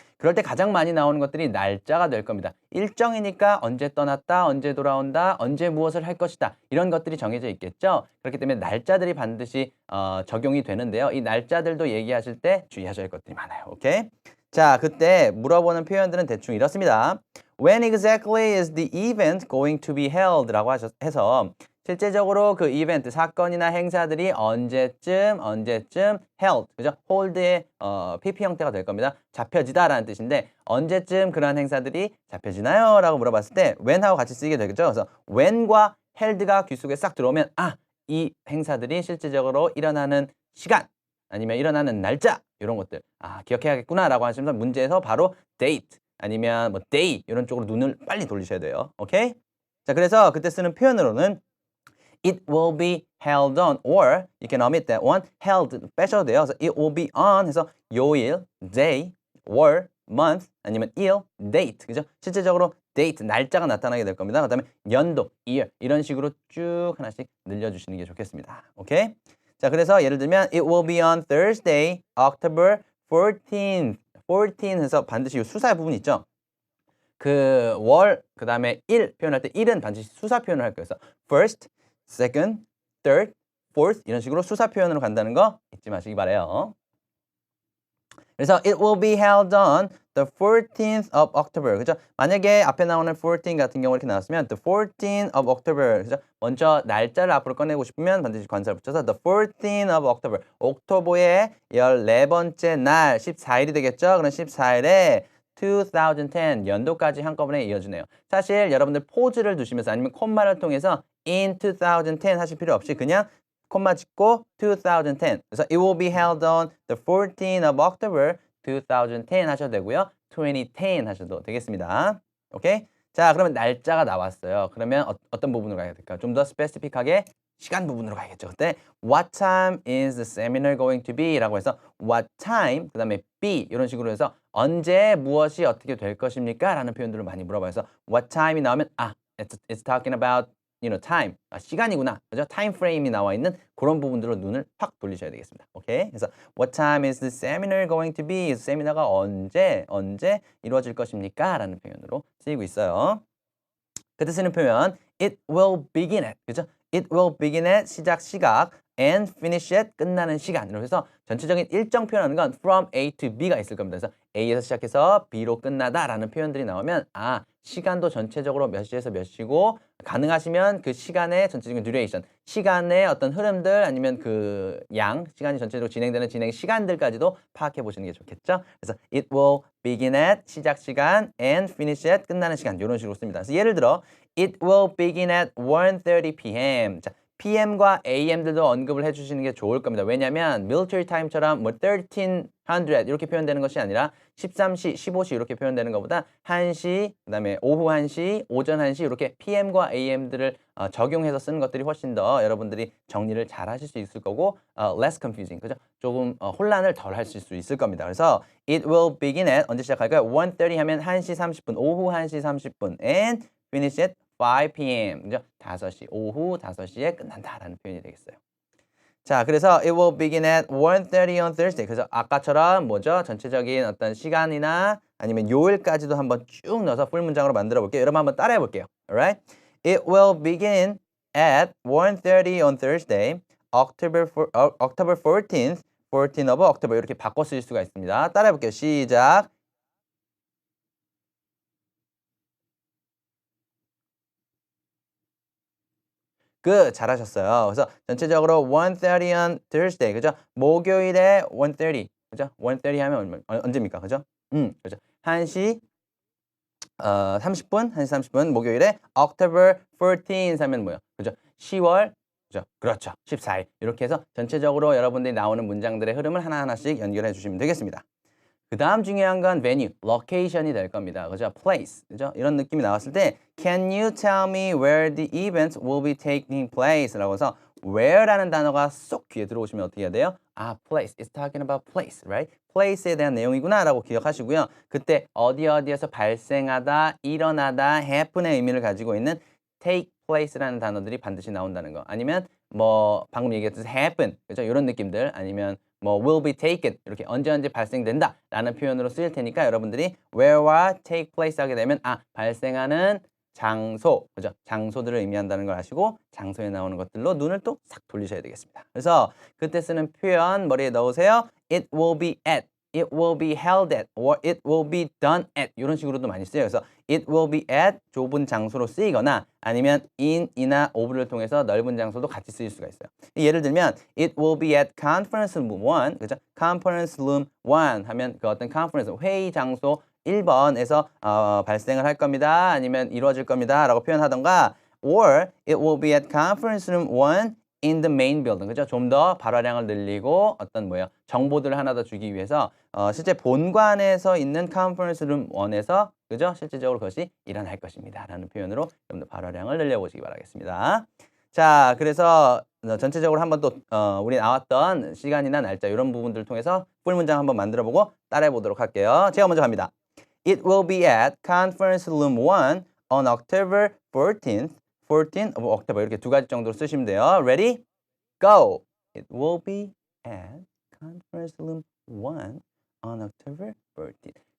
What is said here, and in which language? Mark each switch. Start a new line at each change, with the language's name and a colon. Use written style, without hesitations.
Korean: 그럴 때 가장 많이 나오는 것들이 날짜가 될 겁니다. 일정이니까 언제 떠났다, 언제 돌아온다, 언제 무엇을 할 것이다. 이런 것들이 정해져 있겠죠. 그렇기 때문에 날짜들이 반드시 적용이 되는데요. 이 날짜들도 얘기하실 때 주의하셔야 할 것들이 많아요. 오케이? 자, 그때 물어보는 표현들은 대충 이렇습니다.
English: When exactly is the event going to be held?
Korean: 라고 해서 실제적으로 그 이벤트, 사건이나 행사들이 언제쯤 held, 그죠? hold의 PP 형태가 될 겁니다. 잡혀지다라는 뜻인데 언제쯤 그런 행사들이 잡혀지나요? 라고 물어봤을 때 when하고 같이 쓰이게 되겠죠. 그래서 when과 held가 귀 속에 싹 들어오면 이 행사들이 실제적으로 일어나는 시간 아니면 일어나는 날짜 이런 것들 기억해야겠구나라고 하시면서 문제에서 바로 date 아니면 뭐 day 이런 쪽으로 눈을 빨리 돌리셔야 돼요.
English: 오케이?
Korean: 자, 그래서 그때 쓰는 표현으로는
English: it will be held on or you can omit that one.
Korean: held 빼셔도 돼요.
English: 그래서 it will be on 해서 요일, day, 월, month 아니면 일, date.
Korean: 그죠? 실제적으로 date 날짜가 나타나게 될 겁니다. 그다음에 연도, year 이런 식으로 쭉 하나씩 늘려 주시는 게 좋겠습니다.
English: 오케이?
Korean: 자, 그래서
English: 예를 들면 it will be on Thursday, October 14th.
Korean: 14 해서 반드시 이 수사 부분 있죠? 그 월, 그 다음에 일 표현할 때 일은 반드시 수사 표현을 할 거예요. 그래서 first, second, third, fourth 이런 식으로 수사 표현으로 간다는 거 잊지 마시기 바래요.
English: 그래서 it will be held on the 14th of October.
Korean: 그죠? 만약에 앞에 나오는 14 같은 경우 이렇게 나왔으면
English: the 14th of October.
Korean: 그죠? 먼저 날짜를 앞으로 꺼내고 싶으면 반드시 관사를 붙여서
English: the 14th of October.
Korean: 옥토버의 14번째 날 14일이 되겠죠? 그럼 14일에 2010 연도까지 한꺼번에 이어주네요. 사실 여러분들 포즈를 두시면서 아니면 콤마를 통해서
English: in 2010
Korean: 하실 필요 없이 그냥 콤마 짓고 2010.
English: 그래서 it will be held on the 14th of October 2010
Korean: 하셔도 되고요. 2010 하셔도 되겠습니다. 오케이? 자, 그러면 날짜가 나왔어요. 그러면 어떤 부분으로 가야 될까요? 좀 더 스페시픽하게 시간 부분으로 가야겠죠.
English: 그때 what time is the seminar going to be?
Korean: 라고 해서 what time, 그 다음에 be 이런 식으로 해서 언제 무엇이 어떻게 될 것입니까? 라는 표현들을 많이 물어봐요.
English: 그래서 what time이 나오면 it's talking about time.
Korean: 시간이구나. 그죠? 타임 프레임이 나와 있는 그런 부분들로 눈을 확 돌리셔야 되겠습니다.
English: 오케이? 그래서 what time is the seminar going to be?
Korean: 세미나가 언제 이루어질 것입니까? 라는 표현으로 쓰이고 있어요.
English: 그때 쓰는 표현 it will begin at.
Korean: 그죠?
English: it will begin at
Korean: 시작 시각
English: and finish at
Korean: 끝나는 시간. 이렇게 해서 전체적인 일정 표현하는 건 from A to B가 있을 겁니다. 그래서 A에서 시작해서 B로 끝나다라는 표현들이 나오면 시간도 전체적으로 몇 시에서 몇 시고 가능하시면 그 시간의 전체적인 듀레이션, 시간의 어떤 흐름들 아니면 그 시간이 전체적으로 진행되는 진행 시간들까지도 파악해 보시는 게 좋겠죠.
English: 그래서 it will begin at 시작 시간 and finish at
Korean: 끝나는 시간 이런 식으로 씁니다. 그래서 예를 들어
English: it will begin at 1:30 p.m.
Korean: 자, PM과 AM들도 언급을 해주시는 게 좋을 겁니다. 왜냐하면 military time처럼 뭐 1300 이렇게 표현되는 것이 아니라 13시, 15시 이렇게 표현되는 것보다 1시, 그다음에 오후 1시, 오전 1시 이렇게 PM과 AM들을 적용해서 쓰는 것들이 훨씬 더 여러분들이 정리를 잘 하실 수 있을 거고
English: less confusing,
Korean: 그죠? 조금 혼란을 덜 하실 수 있을 겁니다. 그래서
English: it will begin at
Korean: 언제 시작할까요? 1:30 하면 1시 30분, 오후 1시 30분
English: and finish at 5 p.m. 그죠?
Korean: 5시, 오후 5시에 끝난다라는 표현이 되겠어요. 자, 그래서
English: it will begin at 1:30 on Thursday.
Korean: 그래서 아까처럼 뭐죠? 전체적인 어떤 시간이나 아니면 요일까지도 한번 쭉 넣어서 풀 문장으로 만들어 볼게요. 여러분 한번 따라해 볼게요.
English: Alright? It will begin at 1:30 on Thursday, October 14th, 14th of October
Korean: 이렇게 바꿔 쓰실 수가 있습니다. 따라해 볼게요. 시작. 그 잘하셨어요. 그래서 전체적으로
English: 1:30 on Thursday,
Korean: 그죠? 목요일에 1:30, 그죠? 1:30 하면 언제입니까, 그죠? 그죠? 1시 30분, 1시 30분 목요일에 October 14th 하면 뭐예요? 그죠? 10월, 그죠? 그렇죠. 14일. 이렇게 해서 전체적으로 여러분들이 나오는 문장들의 흐름을 하나하나씩 연결해 주시면 되겠습니다. 그 다음 중요한 건 venue, location이 될 겁니다. 그죠? place, 그죠?
English: 이런 느낌이 나왔을 때 Can you tell me where the event will be taking place?
Korean: 라고 해서 where라는 단어가 쏙 귀에 들어오시면 어떻게 해야 돼요?
English: 아, place, it's talking about place, right?
Korean: place에 대한 내용이구나 라고 기억하시고요. 그때 어디에서 발생하다, 일어나다, happen의 의미를 가지고 있는 take place라는 단어들이 반드시 나온다는 거. 아니면 뭐 방금 얘기했듯이 happen, 그죠? 이런 느낌들 아니면 뭐 will be taken 이렇게 언제 발생된다 라는 표현으로 쓰일 테니까 여러분들이 where와 take place 하게 되면 아 발생하는 장소, 그죠? 장소들을 의미한다는 걸 아시고 장소에 나오는 것들로 눈을 또 싹 돌리셔야 되겠습니다. 그래서 그때 쓰는 표현 머리에 넣으세요.
English: It will be at, it will be held at, or it will be done at
Korean: 이런 식으로도 많이 쓰여요. 그래서 it will be at 좁은 장소로 쓰이거나 아니면 in이나 of를 통해서 넓은 장소도 같이 쓰일 수가 있어요. 예를 들면
English: it will be at conference room 1, 그죠?
Korean: conference room 1 하면 그 어떤 conference 회의 장소 1번에서 발생을 할 겁니다. 아니면 이루어질 겁니다. 라고 표현하던가
English: or it will be at conference room 1 in the main building.
Korean: 그죠? 좀 더 발화량을 늘리고 어떤 뭐예요? 정보들을 하나 더 주기 위해서 실제 본관에서 있는 conference room 1에서 그죠? 실질적으로 그것이 일어날 것입니다. 라는 표현으로 좀 더 발화량을 늘려보시기 바라겠습니다. 자, 그래서 전체적으로 한번 또 우리 나왔던 시간이나 날짜 이런 부분들을 통해서 풀 문장 한번 만들어 보고 따라해 보도록 할게요. 제가 먼저 갑니다.
English: It will be at conference room 1 on October 14th, 14th of October
Korean: 이렇게 두 가지 정도로 쓰시면 돼요.
English: Ready? Go! It will be at conference room 1 on October 14th.